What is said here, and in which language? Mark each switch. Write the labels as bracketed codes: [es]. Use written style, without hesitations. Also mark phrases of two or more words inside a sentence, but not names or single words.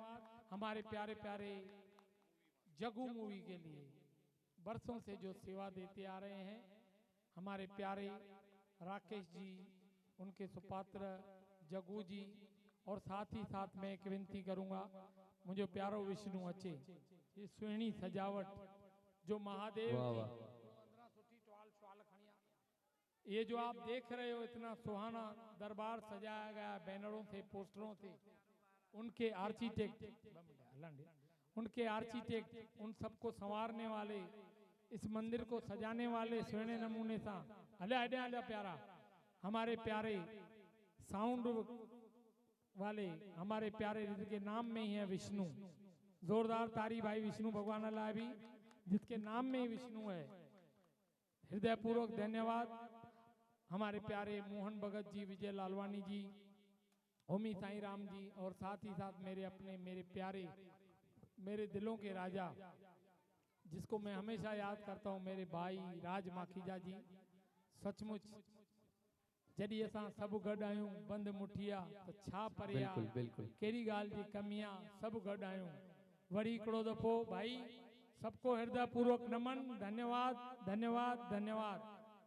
[hi] हमारे प्यारे प्यारे जगू मूवी के लिए, बरसों से जो सेवा देते आ रहे हैं हमारे प्यारे राकेश जी, उनके सुपात्र जगू जी, और साथ ही साथ मैं एक विनती करूंगा, मुझे [sd] प्यारो विष्णु अचे, [hi] ये [sd] सुहिणी सजावट जो [hi] महादेव की ये जो आप देख रहे हो इतना सुहाना दरबार सजाया गया बैनरों से, पोस्टरों से, उनके आर्किटेक्ट उन सबको संवारने वाले, इस मंदिर को सजाने वाले [sd] सुहिणे नमूने सा हले प्यारा [hi] हमारे प्यारे साउंड वाले हमारे प्यारे जिनके नाम में ही है विष्णु। जोरदार तारी भाई विष्णु भगवान लाए भी, जिसके नाम में ही विष्णु है। हृदय पूर्वक धन्यवाद हमारे प्यारे मोहन भगत जी, विजय लालवानी जी, होमी साईं राम जी, और साथ ही साथ मेरे अपने मेरे प्यारे मेरे दिलों के राजा जिसको मैं हमेशा याद करता हूँ, मेरे भाई राज माखीजा जी। [sd] सचमुच जॾहिं असां सभु गॾु आहियूं बंद मुठिया त छा परिया, बिल्कुल बिल्कुल कहिड़ी ॻाल्हि जी कमी आहे, सभु गॾु आहियूं। वरी हिकिड़ो दफ़ो [hi] भाई सबको हृदय पूर्वक नमन, धन्यवाद धन्यवाद धन्यवाद।